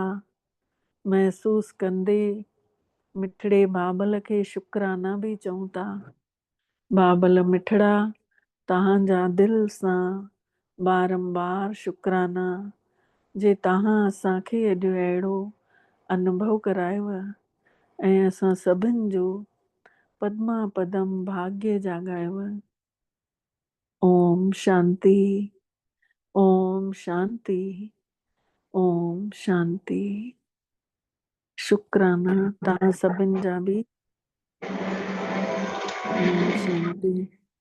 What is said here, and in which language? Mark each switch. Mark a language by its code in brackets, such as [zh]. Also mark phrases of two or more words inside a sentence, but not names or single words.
[sd] महसूस कंदे मिठड़े बाबल खे शुक्राना बि चऊं था। बाबल मिठड़ा तव्हांजा दिलि सां बारंबार शुक्राना जे तव्हां असांखे अॼु अहिड़ो अनुभव करायव ऐं असां सभिनि जो पद्मा पदम भाग्य जाॻायव। [sa] ओम शांति, ओम शांति, ओम शांति। [sd] शुक्राना तव्हां सभिनि जा बि। [sa] ओम शांति।